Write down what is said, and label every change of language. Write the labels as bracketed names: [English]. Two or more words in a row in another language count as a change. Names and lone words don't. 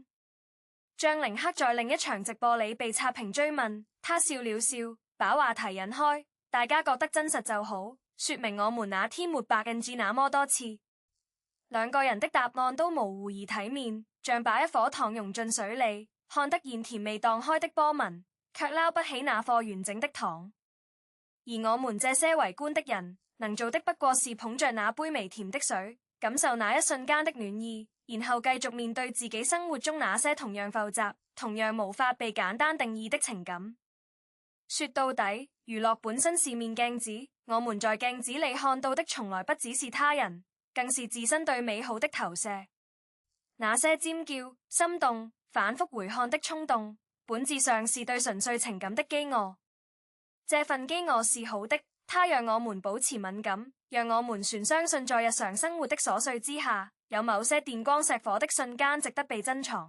[Chinese] 張凌克在另一場直播裡被刷屏追問，他笑了笑，把話題引開，大家覺得真實就好，說明我們那天沒白 NG 那麼多次。兩個人的答案都模糊而體面，像把一顆糖融進水裡，看得見甜味蕩開的波紋，卻撈不起那顆完整的糖。而我們這些圍觀的人，能做的不過是捧着那杯微甜的水，感受那一瞬間的暖意，然後繼續面對自己生活中那些同樣複雜、同樣無法被簡單定義的情感。說到底，娛樂本身是面鏡子，我們在鏡子裡看到的從來不只是他人，更是自身對美好的投射。那些尖叫、心動、反覆回看的衝動，本質上是對純粹情感的飢餓。這份飢餓是好的，它讓我們保持敏感，讓我們全相信在日常生活的瑣碎之下，有某些電光石火的瞬間值得被珍藏。